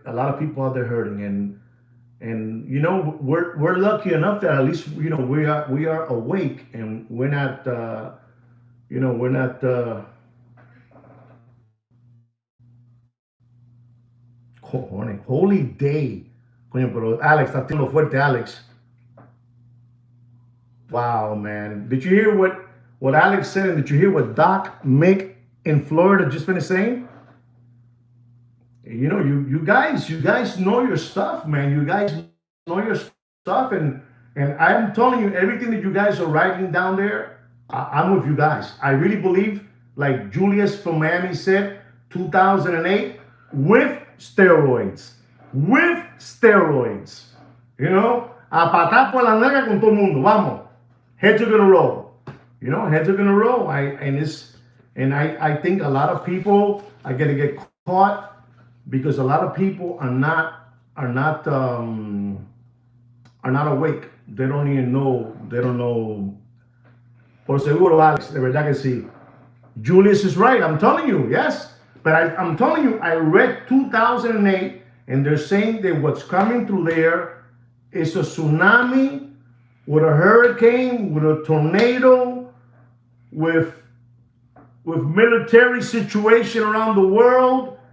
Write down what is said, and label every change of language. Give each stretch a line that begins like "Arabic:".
English: A lot of people out there hurting, and we're lucky enough that at least we are awake and we're not we're not holy day.
Spanish: Coño, pero Alex está tirando fuerte, Alex.
English: Wow, man. Did you hear what Alex said, and did you hear what Doc Mick in Florida just finished saying? You guys know your stuff, man. You guys know your stuff, and I'm telling you, everything that you guys are writing down there, I'm with you guys. I really believe, like Julius from Miami said, 2008 with steroids. With steroids.
Spanish: A patar por la nalga con todo el mundo.
English: Vamos. Heads are gonna roll. Heads are gonna roll. I think a lot of people are gonna get caught because a lot of people are not awake. They don't even know. They don't know.
Spanish: Por seguro, Alex, de verdad que sí.
English: Julius is right. I'm telling you, yes. But I'm telling you, I read 2008, and they're saying that what's coming through there is a tsunami, with a hurricane, with a tornado, with military situation around the world.